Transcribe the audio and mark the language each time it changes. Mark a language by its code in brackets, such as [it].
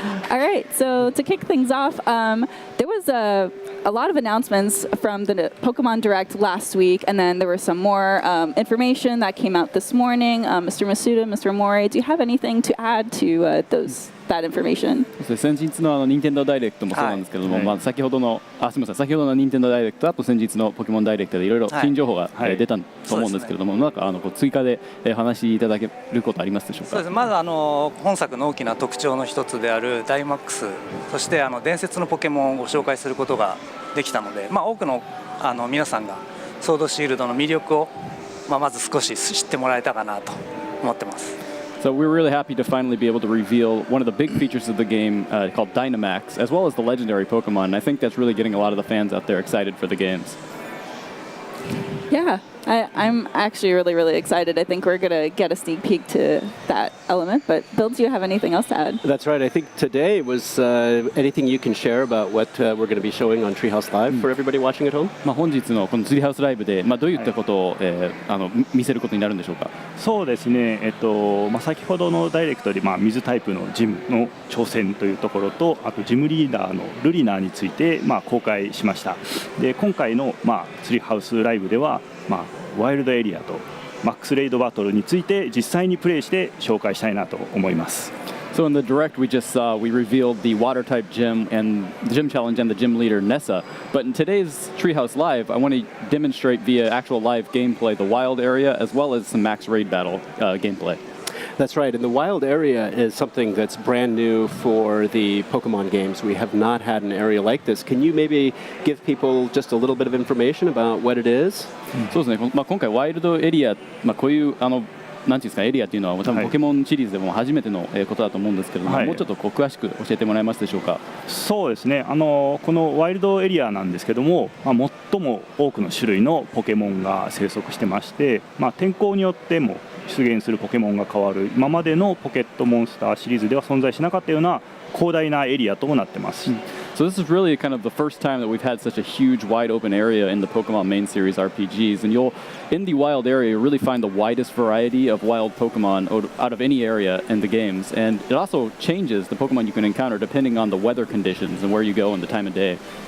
[en] All right, so to kick things off, there was a lot of announcements from the Pokemon Direct last week, and then there was some more information that came out this morning. Mr. Masuda, Mr. Amori, do you have anything to add to that information? [ja] 先日の任天堂ダイレクトもそうなんですけども、先ほどの先ほどの任天堂ダイレクトあと先日のポケモンダイレクトでいろいろ新情報が出たと思うんですけれども、なんか追加で話しいただけることありますでしょうか。そうです。まず本作の大きな特徴の一つであるダイマックス、そして伝説のポケモンをご紹介することができたので、多くの皆さんがソードシールドの魅力をまず少し知ってもらえたかなと思ってます。 [en] So we're really happy to finally be able to reveal one of the big features of the game called Dynamax, as well as the legendary Pokemon. And I think that's really getting a lot of the fans out there excited for the games. Yeah, I'm actually really, really excited. I think we're going to get a sneak peek to that element. But Bill, do you have anything else to add? That's right. I think today was anything you can share about what we're going to be showing on Treehouse Live for everybody watching at home? [ja] 本日のこのツリーハウスライブでどういったことを見せることになるんでしょうか。そうですね。先ほどのダイレクトで水タイプのジムの挑戦というところと、あとジムリーダーのルリナーについて公開しました。で今回のツリーハウスライブではワイルドエリアとマックスレイドバトルについて実際にプレイして紹介したいなと思います。 [en] So in the direct we just saw, we revealed the water type gym and the gym challenge and the gym leader Nessa. But in today's Treehouse Live, I want to demonstrate via actual live gameplay the wild area as well as some max raid battle gameplay. That's right, and the wild area is something that's brand new for the Pokemon games. We have not had an area like this. Can you maybe give people just a little bit of information about what it is? [ja] そうですね。今回ワイルドエリア、こういうなんていうんですかエリアっていうのは多分ポケモンシリーズでも初めてのことだと思うんですけれども、もうちょっと詳しく教えてもらえますでしょうか。そうですね。このワイルドエリアなんですけども、最も多くの種類のポケモンが生息してまして、天候によっても出現するポケモンが変わる今までのポケットモンスターシリーズでは存在しなかったような広大なエリアともなってます。 [en] So this is really kind of the first time that we've had such a huge wide open area in the Pokemon main series RPGs, and you'll in the wild area really find the widest variety of wild Pokemon out of any area in the games, and it also changes the Pokemon you can encounter depending on the weather conditions and where you go and the time of day.